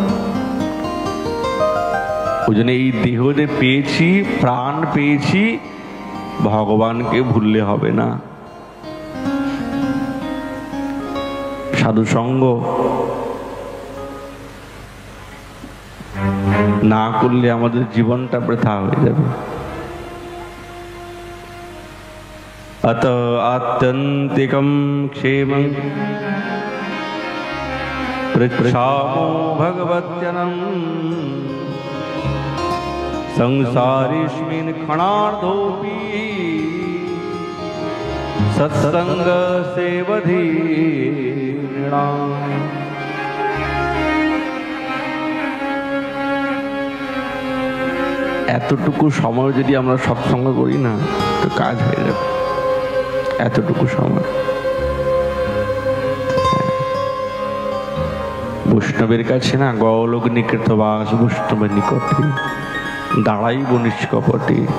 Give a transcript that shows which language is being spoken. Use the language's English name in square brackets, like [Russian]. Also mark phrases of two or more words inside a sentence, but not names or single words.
[Bangla] ওই জন্য এই দেহ যে পেয়েছি, প্রাণ পেয়েছি, ভগবানকে ভুললে হবে না। সাধু সঙ্গ না করলে আমাদের জীবনটা বৃথা হয়ে যাবে। [Sanskrit] अत आत्यन्तिकं क्षेमं पृच्छामो भगवत्यनं संसारेऽस्मिन् क्षणार्धोऽपि सत्संग सेवधि नृणाम्। [Bangla] এতটুকু সময় যদি আমরা সৎসঙ্গ করি না তো কাজ হয়ে যাবে। এতটুকু সময় বৈষ্ণবের কাছে না গৌলোক নিকৃত বাস বৈষ্ণবের নিকটে দাঁড়াইব নিষ্কপটে।